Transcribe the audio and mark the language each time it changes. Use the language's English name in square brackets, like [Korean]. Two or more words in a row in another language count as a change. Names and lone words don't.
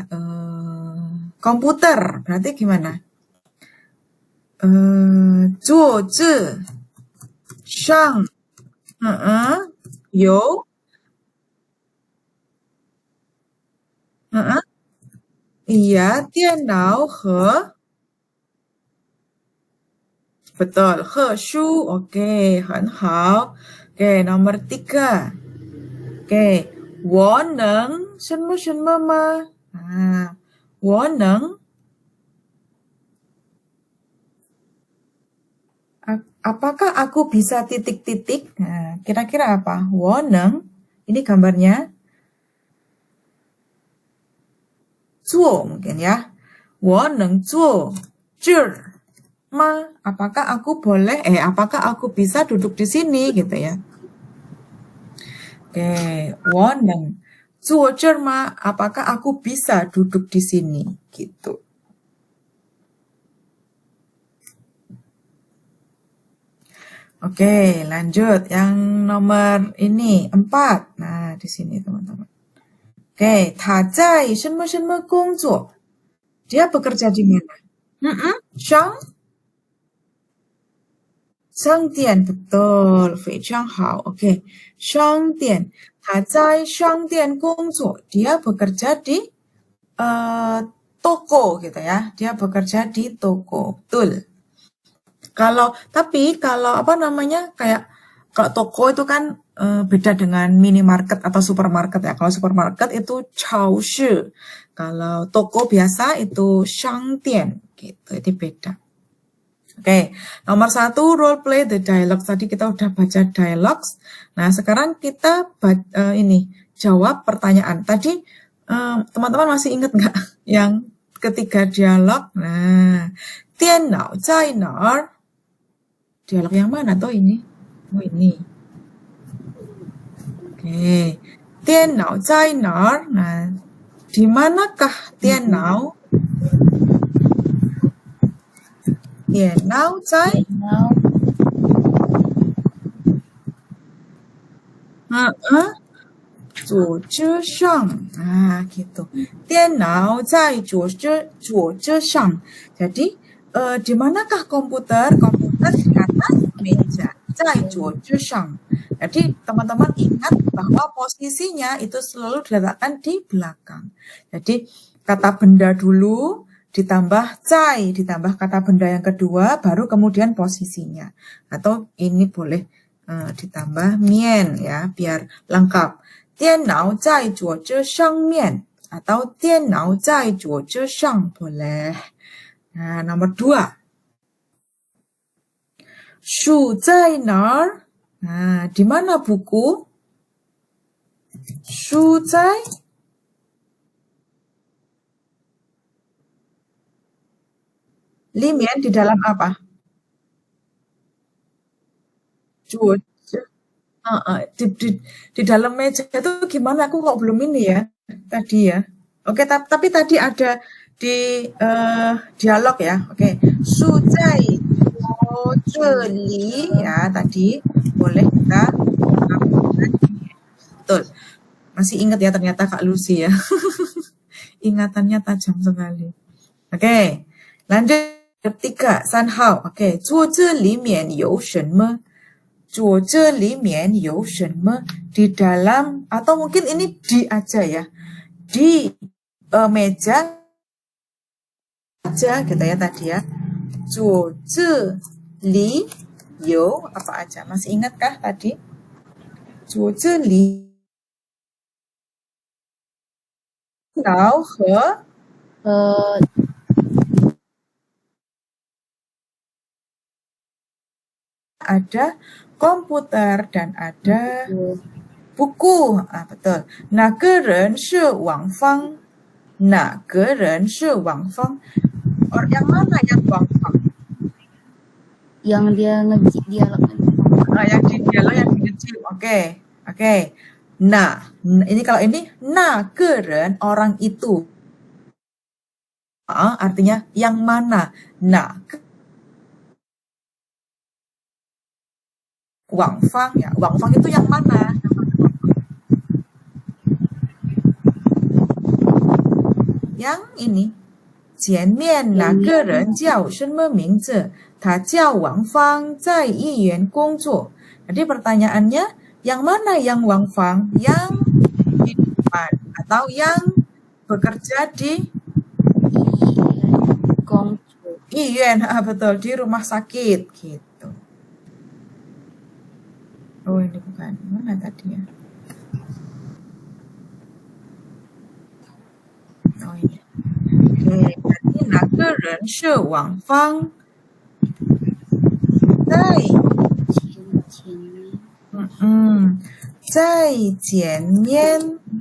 [Indonesian] Komputer. Berarti gimana? [Chinese] 桌子上有 [Indonesian] iya, [Chinese] 电脑和 [Indonesian] betul, [Chinese] 和书. Oke, 很好. [Indonesian] Oke, nomor 3. Oke, [Chinese] 我能什么什么吗? 我能 [Indonesian] apakah aku bisa titik-titik? Nah, kira-kira apa? [Chinese] 我能 [Indonesian] ini gambarnya 做 mungkin ya. [Chinese] 我能做这儿 [Indonesian] Ma, apakah aku boleh, apakah aku bisa duduk di sini gitu ya. Oke, [Chinese] 我能坐这儿吗? [Indonesian] Apakah aku bisa duduk di sini gitu. Oke, lanjut yang nomor ini 4. Nah, di sini teman-teman. Oke, [Chinese] 他在什么什么工作? [Indonesian] Dia bekerja di mana? [Chinese] 商店, [Indonesian] betul, [Chinese] 非常好. [Indonesian] Oke, [Chinese] 商店. 他在商店工作. [Indonesian] Dia bekerja di toko gitu ya. Dia bekerja di toko. Betul. Tapi kalau apa namanya kayak kalau toko itu kan beda dengan minimarket atau supermarket ya. Kalau supermarket itu 超市. Kalau toko biasa itu 商店 gitu. Itu beda. Oke, nomor 1 [English] role play the dialogue. [Indonesian] Tadi kita udah baca dialogues. Nah, sekarang kita ini jawab pertanyaan. Tadi teman-teman masih ingat nggak yang ketiga dialog? Nah, [Chinese] 电脑在哪儿? [Indonesian] Dialog yang mana tuh ini? Oh, ini. Oke. [Chinese] 电脑在哪儿? [Indonesian] Nah, di manakah 电脑? [Chinese] 电脑在桌子上. [Indonesian] Nah, gitu. [Chinese] 电脑在桌子上. [Indonesian] Jadi, di manakah komputer? Komputer di atas meja. [Chinese] 在桌子上. [Indonesian] Jadi, teman-teman ingat bahwa posisinya itu selalu diletakkan di belakang. Jadi, kata benda dulu, ditambah 在, ditambah kata benda yang kedua, baru kemudian posisinya. Atau ini boleh ditambah 面 ya, biar lengkap. [Chinese] 电脑在桌子上面 atau 电脑在桌子上 boleh. [Indonesian] Nah, nomor 2. [Chinese] 书在哪儿? [Indonesian] Nah, di mana buku? [Chinese] 书在 里面 [Indonesian] di dalam apa? [Chinese] 桌子. [Indonesian] Di dalam meja itu gimana? Aku kok belum ini ya tadi ya. Oke, tapi tadi ada di dialog ya. Oke, [Chinese] 书在桌子里 [Indonesian] ya tadi boleh kita lakukan. Betul. Masih ingat ya ternyata Kak Lucy ya. Ingatannya tajam sekali. Oke, lanjut ketiga, 3 号. [Chinese] Oke, 桌子里面有什么? 桌子里面有什么? [Indonesian] Di dalam, atau mungkin ini di aja ya. Di meja aja gitu ya tadi ya. [Chinese] 桌子里有 [Indonesian] apa aja? Masih ingatkah tadi? [Chinese] 桌子里脑和 [Indonesian] ada komputer dan ada buku. Betul. [Chinese] 哪个人是王芳? 哪个人是王芳? [Indonesian] Yang mana yang Wang Fang? Yang dia dialog. Yang di dialog yang ngejim. Oke. Nah, ini kalau ini [Chinese] 那个人 [Indonesian] orang itu. Artinya yang mana? Nah, Wang Fang ya. Wang Fang itu yang mana? Yang ini. [Chinese] 前面那个人叫什么名字? 他叫王芳，在医院工作. [Indonesian] Jadi pertanyaannya, yang mana yang Wang Fang? Yang di depan atau yang bekerja di Iyuan, betul, di rumah sakit gitu. Oh, ini bukan. Mana tadi ya? Oh, ini. Oke, berarti [Chinese] 哪个人是王芳? 在前面